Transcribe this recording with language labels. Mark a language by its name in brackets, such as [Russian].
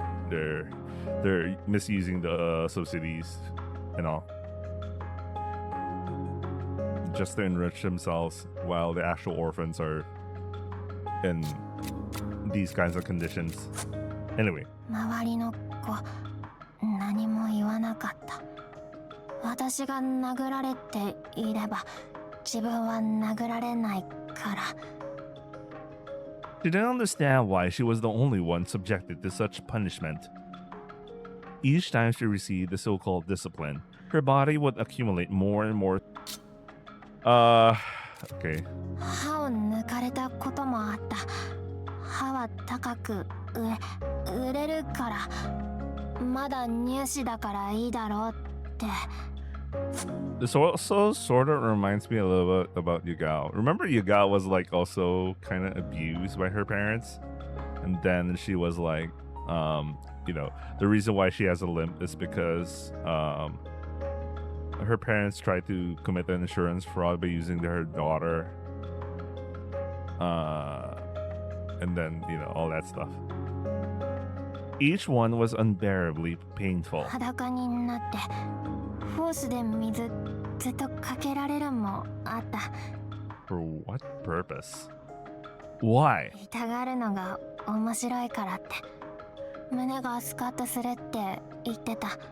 [English] They're misusing the subsidies and all, just to enrich themselves, while the actual orphans are in these kinds of conditions. Anyway, [Japanese] 周りの子何も言わなかった。私が殴られていれば自分は殴られないから。 [English] she didn't understand why she was the only one subjected to such punishment. Each time she received the so-called discipline, her body would accumulate more and more. Okay. [Japanese] 歯を抜かれたこともあった。歯は高く売れるから、まだ乳歯だからいいだろうって。 [English] This also sort of reminds me a little bit about Yugao. Remember, Yugao was like also kind of abused by her parents, and then she was like, the reason why she has a limp is because her parents tried to commit an insurance fraud by using her daughter, and then all that stuff. Each one was unbearably painful. [Japanese] 裸になってフォースで水ずっとかけられるもあった。 [English] For what purpose? Why? [Japanese] 痛がるのが面白いからって。胸がスカッとするって言ってた。